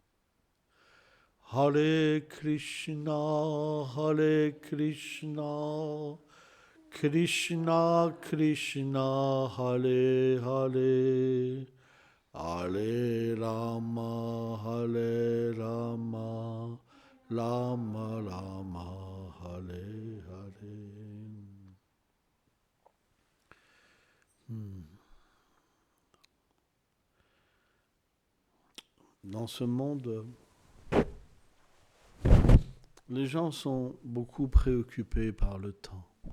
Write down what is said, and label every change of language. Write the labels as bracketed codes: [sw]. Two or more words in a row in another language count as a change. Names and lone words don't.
[sa] हरे कृष्ण, कृष्ण कृष्ण, हरे हरे, हरे राम, [fr] Lama, lama, allez, allez. Dans ce monde, les gens sont beaucoup préoccupés par le temps.